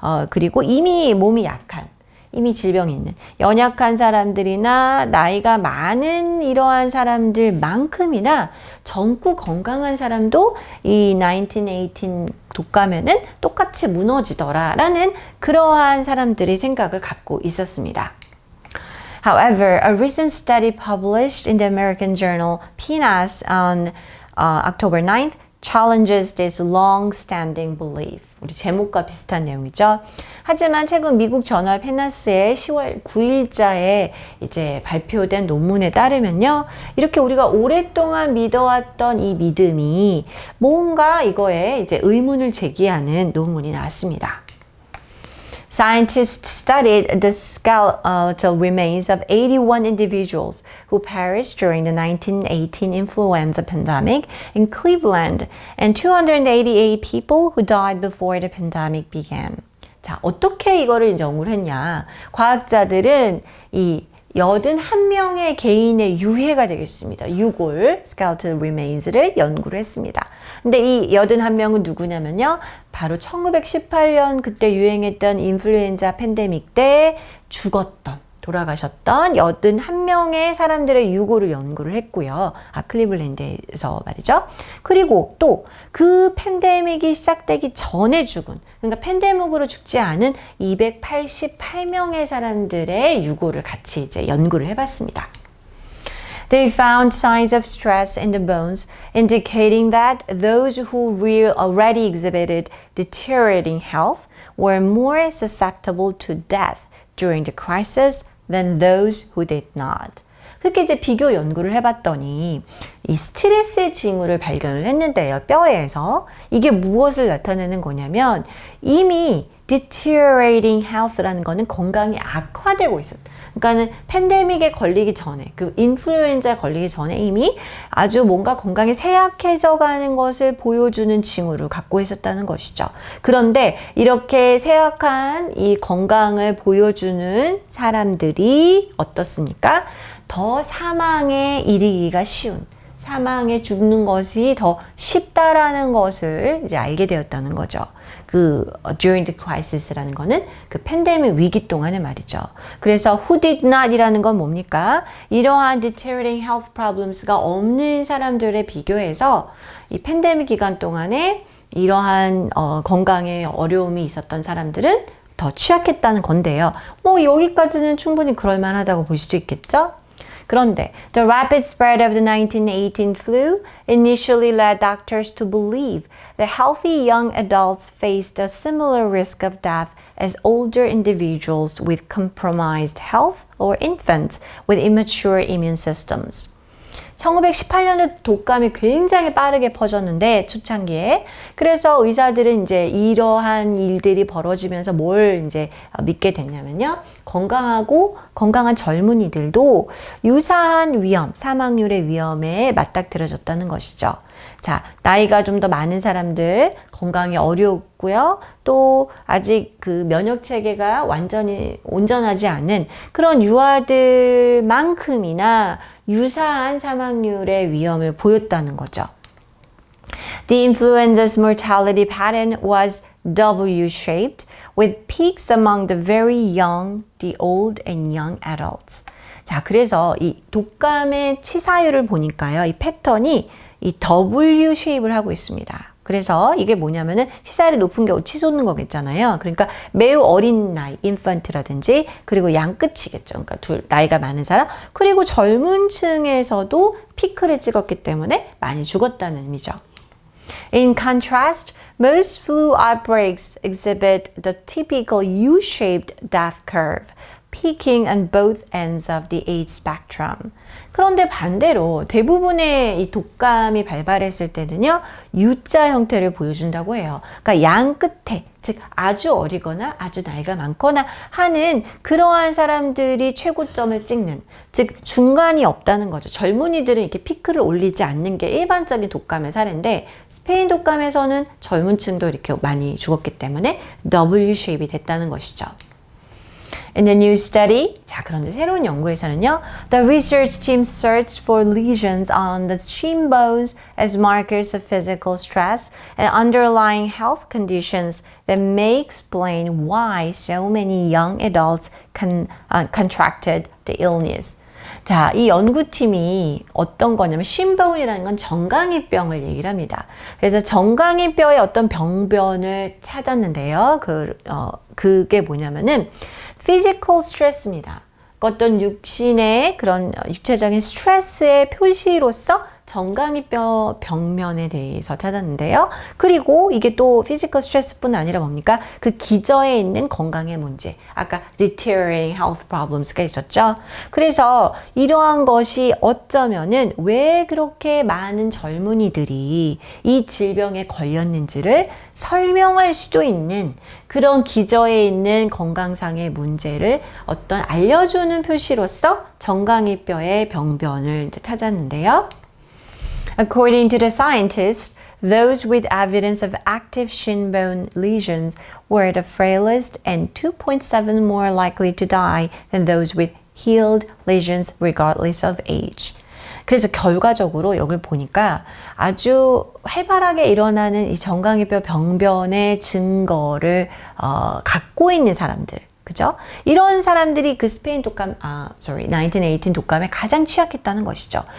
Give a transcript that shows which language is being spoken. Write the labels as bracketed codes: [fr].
[ko] 그리고 이미 몸이 약한, 이미 질병이 있는 연약한 사람들이나 나이가 많은 이러한 사람들만큼이나 젊고 건강한 사람도 이 1918 독감에는 똑같이 무너지더라라는 그러한 사람들의 생각을 갖고 있었습니다. [en] However, a recent study published in the American journal PNAS on October 9th challenges this long-standing belief. [ko] 우리 제목과 비슷한 내용이죠. 하지만 최근 미국 저널 페나스의 10월 9일자에 이제 발표된 논문에 따르면요, 이렇게 우리가 오랫동안 믿어왔던 이 믿음이 뭔가 이거에 이제 의문을 제기하는 논문이 나왔습니다. [en] Scientists studied the skeletal remains of 81 individuals who perished during the 1918 influenza pandemic in Cleveland and 288 people who died before the pandemic began. [ko] 자, 어떻게 이거를 이제 연구를 했냐. 과학자들은 이 81명의 개인의 유해가 되겠습니다. 유골, [en] skeletal remains [ko] 를 연구를 했습니다. 근데 이 81명은 누구냐면요. 바로 1918년 그때 유행했던 인플루엔자 팬데믹 때 돌아가셨던 81명의 사람들의 유골을 연구를 했고요. 클리블랜드에서 말이죠. 그리고 또 그 팬데믹이 시작되기 전에 죽은, 그러니까 팬데믹으로 죽지 않은 288명의 사람들의 유골을 같이 이제 연구를 해봤습니다. [en] They found signs of stress in the bones, indicating that those who already exhibited deteriorating health were more susceptible to death during the crisis than those who did not. [ko] 그렇게 이제 비교 연구를 해봤더니 이 스트레스 징후를 발견을 했는데요. 뼈에서 이게 무엇을 나타내는 거냐면 이미 [en] deteriorating health [ko] 라는 거는 건강이 악화되고 있었다. 그러니까는 팬데믹에 걸리기 전에, 그 인플루엔자에 걸리기 전에 이미 아주 뭔가 건강이 쇠약해져 가는 것을 보여주는 징후를 갖고 있었다는 것이죠. 그런데 이렇게 쇠약한 이 건강을 보여주는 사람들이 어떻습니까? 더 사망에 이르기가 쉬운, 사망에 죽는 것이 더 쉽다라는 것을 이제 알게 되었다는 거죠. [en] during the crisis [ko] 라는 거는 그 팬데믹 위기 동안의 말이죠. 그래서 [en] who did not [ko] 이라는 건 뭡니까? 이러한 [en] deteriorating health problems [ko] 가 없는 사람들에 비교해서 이 팬데믹 기간 동안에 이러한 건강에 어려움이 있었던 사람들은 더 취약했다는 건데요. 뭐 여기까지는 충분히 그럴 만하다고 볼 수도 있겠죠? 그런데 [en] the rapid spread of the 1918 flu initially led doctors to believe that healthy young adults faced a similar risk of death as older individuals with compromised health or infants with immature immune systems. [ko] 1918년에 독감이 굉장히 빠르게 퍼졌는데 초창기에 그래서 의사들은 이제 이러한 일들이 벌어지면서 뭘 이제 믿게 됐냐면요. 건강한 젊은이들도 유사한 위험, 사망률의 위험에 맞닥뜨려졌다는 것이죠. 자, 나이가 좀 더 많은 사람들 건강이 어렵고요. 또 아직 그 면역 체계가 완전히 온전하지 않은 그런 유아들만큼이나 유사한 사망률의 위험을 보였다는 거죠. [en] The influenza's mortality pattern was W-shaped with peaks among the very young, the old and young adults. [ko] 자, 그래서 이 독감의 치사율을 보니까요. 이 패턴이 이 W 쉐입을 하고 있습니다. 그래서 이게 뭐냐면은 치사율이 높은 게 치솟는 거겠잖아요. 그러니까 매우 어린 나이, 인펀트라든지 그리고 양 끝이겠죠. 그러니까 나이가 많은 사람 그리고 젊은 층에서도 피크를 찍었기 때문에 많이 죽었다는 의미죠. In contrast, most flu outbreaks exhibit the typical U-shaped death curve, peaking on both ends of the age spectrum. 그런데 반대로 대부분의 이 독감이 발발했을 때는요, U자 형태를 보여준다고 해요. 그러니까 양 끝에, 즉 아주 어리거나 아주 나이가 많거나 하는 그러한 사람들이 최고점을 찍는, 즉 중간이 없다는 거죠. 젊은이들은 이렇게 피크를 올리지 않는 게 일반적인 독감의 사례인데 스페인 독감에서는 젊은 층도 이렇게 많이 죽었기 때문에 W-쉐입이 됐다는 것이죠. [en] In the new study, [ko] 자, 그런데 새로운 연구에서는요, [en] the research team searched for lesions on the shin bones as markers of physical stress and underlying health conditions that may explain why so many young adults contracted the illness. [ko] 자, 이 연구팀이 어떤 거냐면 쉰보운이라는 건 정강이병을 얘기를 합니다. 그래서 정강이뼈의 어떤 병변을 찾았는데요. 그게 뭐냐면은 [en] physical stress [ko] 입니다. 어떤 육신의 그런 육체적인 스트레스의 표시로서 정강이뼈 병면에 대해서 찾았는데요. 그리고 이게 또 피지컬 스트레스뿐 아니라 뭡니까? 그 기저에 있는 건강의 문제. 아까 [en] deteriorating health problems [ko] 가 있었죠. 그래서 이러한 것이 어쩌면은 왜 그렇게 많은 젊은이들이 이 질병에 걸렸는지를 설명할 수도 있는 그런 기저에 있는 건강상의 문제를 어떤 알려주는 표시로서 정강이뼈의 병변을 이제 찾았는데요. [en] According to the scientists, those with evidence of active shin bone lesions were the frailest and 2.7 more likely to die than those with healed lesions regardless of age. [ko] 그래서 결과적으로 여기 보니까 아주 활발하게 일어나는 이 정강이뼈 병변의 증거를 갖고 있는 사람들, 그죠? 이런 사람들이 그 스페인 독감, 1918 독감에 가장 취약했다는 것이죠.